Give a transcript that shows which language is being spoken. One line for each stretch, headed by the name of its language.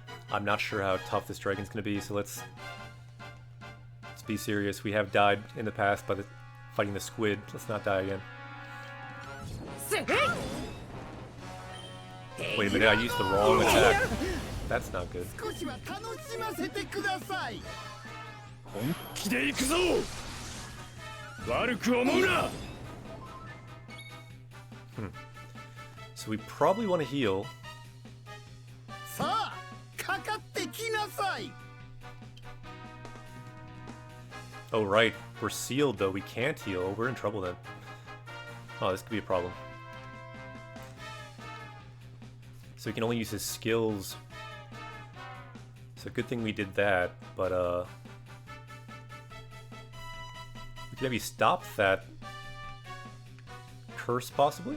English: I'm not sure how tough this dragon's gonna be, so let's be serious. We have died in the past by fighting the squid. Let's not die again. Wait a minute, I used the wrong attack. That's not good.
Japanese: 少しは楽しませてください。本気で行くぞ。悪く思うな。
English: So we probably want to heal.
Japanese: さあ、かかってきなさい。
English: Oh right, we're sealed though. We can't heal. We're in trouble then. Oh, this could be a problem. So we can only use his skills. So good thing we did that, but we can maybe stop that curse possibly?